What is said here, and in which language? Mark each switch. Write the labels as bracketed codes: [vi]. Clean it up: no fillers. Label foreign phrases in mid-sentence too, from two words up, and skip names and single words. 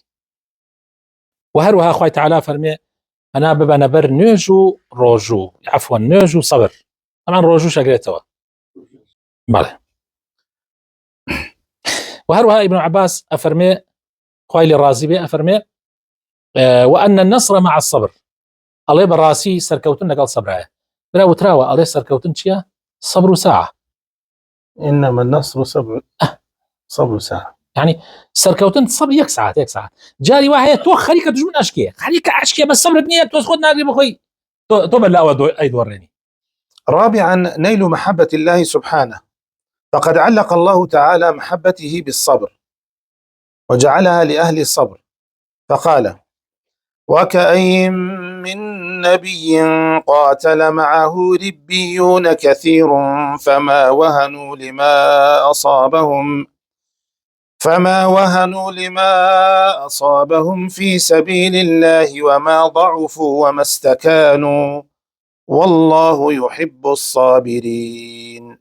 [ckb] و هەروەها خوای تعالی فەرمێ ئەنا ببەنە بەر نوێژ و ڕۆژوو، عەفوەن نوێژ و سەبر، ئەمان ڕۆژوو شەگرێتەوە. بەڵێ. و هەروەها ئیبن عەباس ئەفەرمێ خوای لێ ڕازی بێ ئەفەرمێ [ar] وأن النصر مع الصبر، [ckb] ئەڵێ بەڕاستی سەرکەوتن لەگەڵ سەبرایە. برا وتراوە ئەڵێ سەرکەوتن چییە؟ [ar] صبر ساعة. إنما النصر صبر ساعة، [ckb] يعني سەرکەوتن صبر یەک ساعت. جاری وا هەیە تۆ خەریکە دوژمن ئەشکێ، خەریکە ئەشکێ بە سەبرت نییە، تۆ خۆت ناگری بخۆی تۆ بەر لە ئەوە ئەیدۆڕێنی. [ar] رابعا نيل محبة الله سبحانه، فقد علق الله تعالى محبته بالصبر وجعلها لأهل الصبر، فقال وكأين من نبي قاتل معه ربيون كثير فما وهنوا لما أصابهم في سبيل الله وما ضعفوا وما استكانوا والله يحب الصابرين.